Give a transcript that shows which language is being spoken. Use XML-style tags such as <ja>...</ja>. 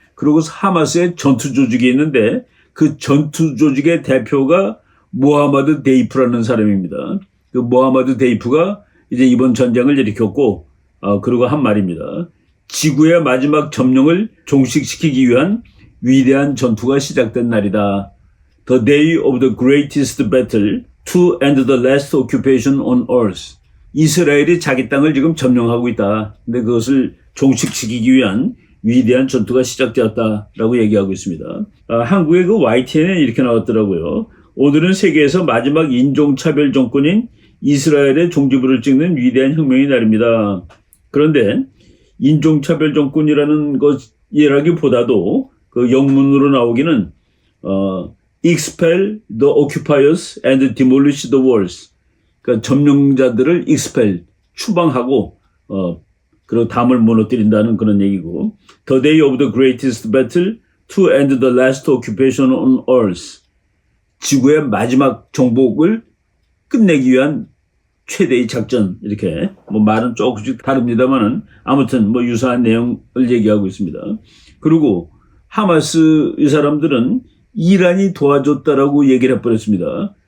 <ko>그리고 하마스의 전투 조직이 있는데 그 전투 조직의 대표가 모하마드 데이프라는 사람입니다. 그 모하마드 데이프가 이제 이번 전쟁을 일으켰고, 그리고 한 말입니다. 지구의 마지막 점령을 종식시키기 위한 위대한 전투가 시작된 날이다.</ko> <en>The day of the greatest battle to end the last occupation on earth.</en> <ko>이스라엘이 자기 땅을 지금 점령하고 있다. 근데 그것을 종식시키기 위한 위대한 전투가 시작되었다라고 얘기하고 있습니다. 한국의 YTN에 이렇게 나왔더라고요. 오늘은 세계에서 마지막 인종차별 정권인 이스라엘의 종지부를 찍는 위대한 혁명의 날입니다. 그런데 인종차별 정권이라는 것이라기보다도 영문으로 나오기는</ko> <en>expel the occupiers and demolish the walls.</en> <ko>그러니까 점령자들을</ko> <en>expel,</en> <ko>추방하고 그리고 담을 무너뜨린다는 그런 얘기고,</ko> <en>The day of the greatest battle to end the last occupation on earth.</en> <ko>지구의 마지막 정복을 끝내기 위한 최대의 작전, 이렇게 뭐 말은 조금씩 다릅니다만은 아무튼 뭐 유사한 내용을 얘기하고 있습니다. 그리고 하마스 이 사람들은 이란이 도와줬다라고 얘기를 해버렸습니다.</ko>